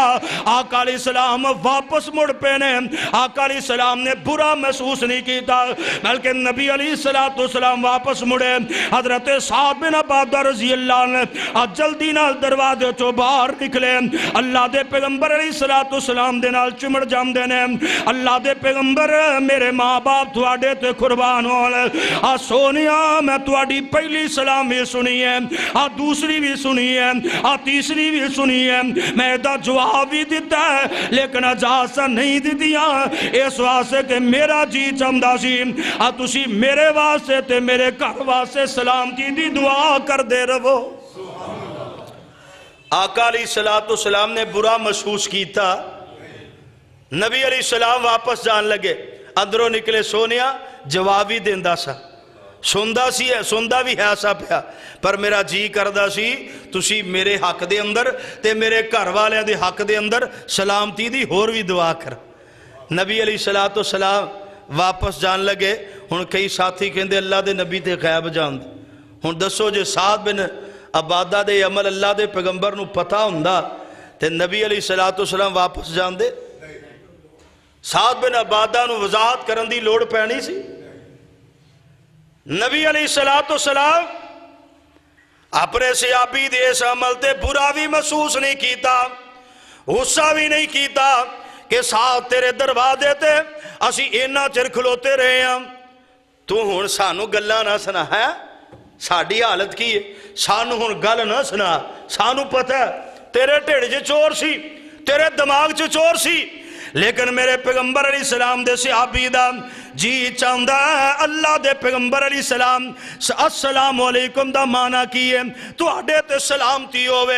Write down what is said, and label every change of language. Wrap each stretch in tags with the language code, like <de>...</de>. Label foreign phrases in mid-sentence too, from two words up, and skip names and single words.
<pa>آقا علیہ السلام واپس مڑ پہ نے، آقا علیہ السلام نے برا محسوس نہیں کیتا بلکہ نبی علیہ السلام واپس مڑے، حضرت سعد بن عبادہ رضی اللہ نے جلدی نال دروازے چو باہر نکلے، اللہ دے پیغمبر علیہ السلام دے نال چمڑ جام دینے، اللہ دے پیغمبر میرے ماں باپ تواڈے تے قربان ہون، سونیا میں تواڈی پہلی سلام بھی سنی ہے، دوسری بھی سنی ہے، تیسری بھی سنی ہے، میں دا جواب بھی دیتا ہے لیکن اجازت نہیں دی دیا اس واسطے کہ میرا جی چمدا سی تسی میرے واسطے تے میرے گھر واسطے سلام کی دی دعا کر دے رہو۔ آقا علیہ السلام نے برا محسوس کیتا، نبی علیہ السلام واپس جان لگے، اندروں نکلے سونیا جواب ہی دیندہ سا، سندہ بھی ہے سا پیا، پر میرا جی کردہ سی تسی میرے حق دے اندر تے میرے گھر والے دے حق دے اندر سلامتی دی ہور بھی دعا کر۔ نبی علیہ السلام واپس جان لگے، ہن کئی ساتھی کہندے اللہ دے نبی تے غیب جان دے، ہن دسو جے سعد بن عبادہ دے عمل اللہ دے پیغمبر نو پتا ہوندہ تے نبی علیہ السلام واپس جان دے؟ سعد بن عبادہ نو وضاحت کرن دی لوڑ پینی سی؟ نبی علیہ السلام اپنے صحابی دے اس عمل تے برا بھی محسوس نہیں کیتا، غصہ بھی نہیں کیتا کہ ساتھ تیرے دروازے تے اسی اینا چر کھلوتے رہے ہیں، تو ہن سانو گلہ نہ سنا ہے، ساڑی حالت کی ہے، سانو ہن گل نہ سنا، سانو پتہ ہے تیرے ٹھڑ چ چور سی، تیرے دماغ چ چور سی، لیکن میرے پیغمبر علیہ السلام دے صحابی دا جی چاندہ ہے اللہ دے پیغمبر علیہ السلام السلام علیکم دا معنی کیے تو اڈے تے سلامتی ہوئے،</pa>